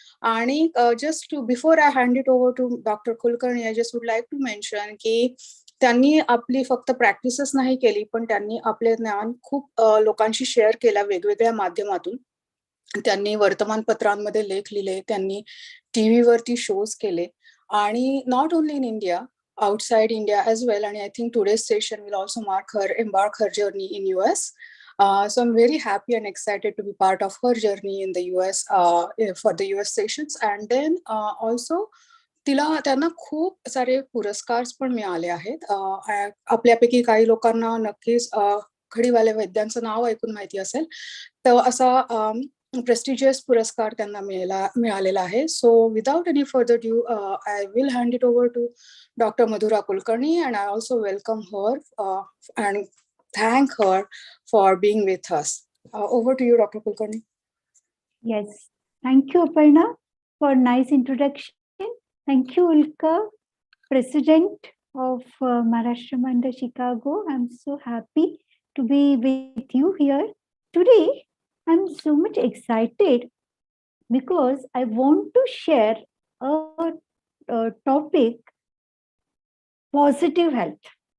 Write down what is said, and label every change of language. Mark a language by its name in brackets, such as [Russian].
[Marathi] आणि [English] just to before I hand it over to doctor Kulkarni, I just would like to mention [Marathi] की त्यांनी आपली फक्त प्रॅक्टिसच नाही केली, पण त्यांनी आपले ज्ञान खूप लोकांशी शेअर केला वेगवेगळ्या माध्यमातून. त्यांनी वर्तमानपत्रांमध्ये लेख लिहिले, त्यांनी टीव्हीवरती शोज केले आणि [English] Not only in India, outside India as well. And I think today's session will also embark her journey in US. So I'm very happy and excited to be part of her journey in the US for the US sessions. And then also [Marathi] त्यांना खूप सारे पुरस्कार पण मिळाले आहेत. आपल्यापैकी काही लोकांना नक्कीच खडीवाले वैद्यांचं नाव ऐकून माहिती असेल, तर असा प्रेस्टिजियस पुरस्कार त्यांना मिळालेला आहे. [English] So without any further due I will hand it over to doctor Madhura Kulkarni and I also welcome her and thank her for being with us. Over to you, Dr. Kulkarni. Yes, thank you, Aparna, for nice introduction. Thank you, Ulka, President of Maharashtra Mandal Chicago. I'm so happy to be with you here today. I'm so much excited because I want to share a topic, positive health.